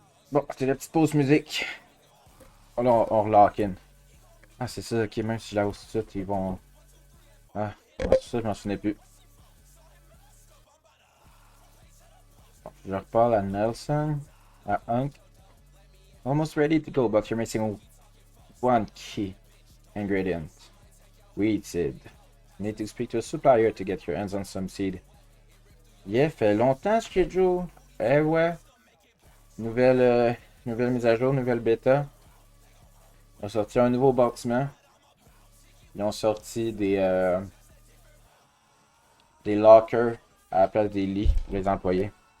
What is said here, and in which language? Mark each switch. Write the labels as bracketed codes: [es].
[fr] Bon, c'était la petite pause musique. Oh, là, on relock in. Ah, c'est ça, ok, même si je la hausse tout de suite, ils vont... Ah, ouais, ça, je m'en souvenais plus. Bon, je reparle à Nelson, à Hunk. [en] Almost ready to go, but you're missing one key ingredient. Wheat seed. You need to speak to a supplier to get your hands on some seed. [fr] Yeah, fait longtemps, schedule. Eh ouais. Nouvelle mise à jour, nouvelle bêta. Ils ont sorti un nouveau bâtiment. Ils ont sorti des lockers à la place des lits pour les employés.